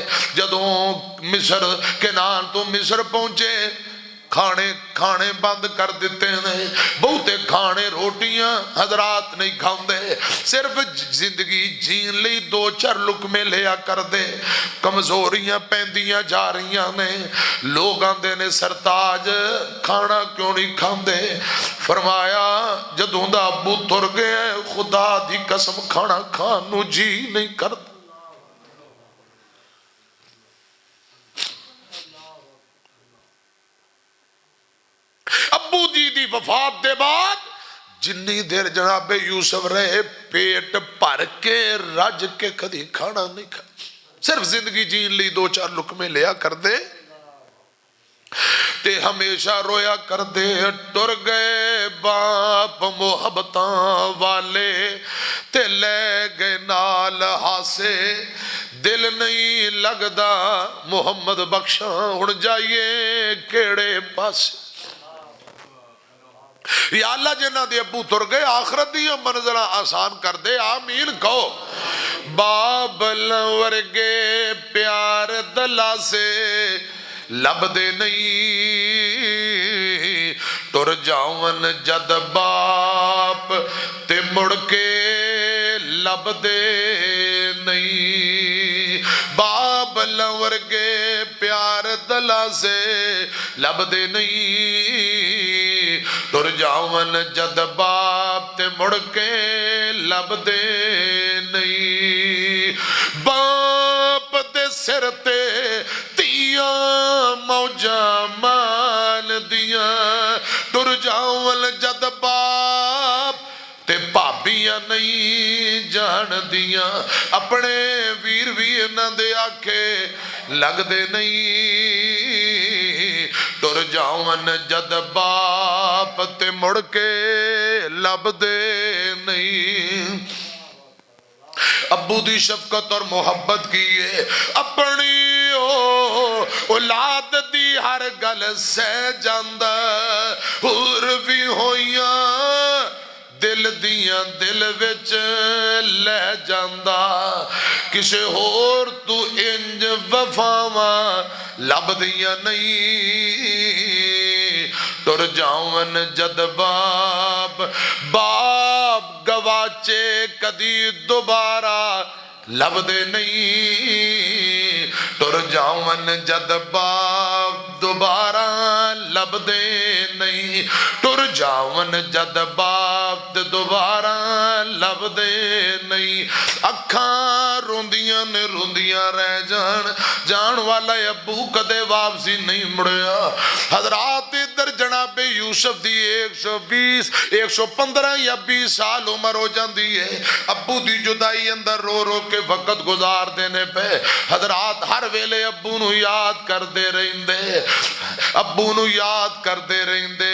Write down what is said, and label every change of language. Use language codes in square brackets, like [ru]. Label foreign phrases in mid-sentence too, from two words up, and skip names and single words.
[pa] جدوں مصر کنان تو مصر پہنچے کھانے بند کر دیتے ہیں، بہتے کھانے روٹیاں حضرات نہیں کھاندے، صرف زندگی جین لی دو چار لقمے لیا کر دے، کمزوریاں پیندیاں جا رہیاں نے، لوگ آندے نے سرتاج کھانا کیوں نہیں کھاندے؟ فرمایا جدوں دا ابو تر گئے خدا دی قسم کھانا کھانو جی نہیں کرتا۔ وفات دے بعد جنی دیر جناب یوسف رہے پیٹ بھر کے رج کے کدی کھانا نہیں کھا، صرف زندگی جین لی دو چار لقمے لیا کر دے تے ہمیشہ رویا کر دے۔ ٹر گئے باپ محبتاں والے تے لے گئے نال ہاسے، دل نہیں لگدا محمد بخشاں ہن جائیے کیڑے پاسے۔ یا اللہ جنہ دے ابو تر گئے آخرت دیا منزلہ آسان کر دے، آمین کہو۔ بابل ورگے پیار دلا سے لب دے نہیں، ٹر جاون جد باپ تے مڑ کے لب دے نہیں۔ بابل ورگے پیار دلا سے لب دے نہیں، ٹر جاون جد باپ تے مڑ کے لب دے نہیں۔ باپ دے سر تے تیاں موجاں مال دیاں، ٹر جاون جد باپ تے بھابیاں نہیں جان دیاں، اپنے ویر بھی انہاں دے آکھے لگ دے نہیں، ٹر جاون جد باپ تے مڑ کے لب دے نہیں۔ ابو دی شفقت اور محبت کیے، اپنی اولاد دی ہر گل سہ جاندہ، ہور بھی ہویاں دل دیاں دل وچ لے جاندہ، کسے ہور تو انج وفاواں لب دیاں نہیں، ٹر جاون جد باپ گواچے کدی دوبارہ لب دے نہیں، ٹر جاون جد باپ دوبارہ لب دے نہیں، ٹر جاون جد باپ دوبارہ لب دے نہیں۔ اکھاں روندیاں نے روندیاں رہ جان والا ابو کدے واپسی نہیں مڑیا۔ حضرات ادھر جناب یوسف دی 115 یا 20 سال عمر ہو جاندی ہے، ابو دی جدائی اندر رو رو کے وقت گزار دینے پہ حضرات ہر ویلے ابو نو یاد کر دے رہندے، ابو نو یاد کر دے رہندے۔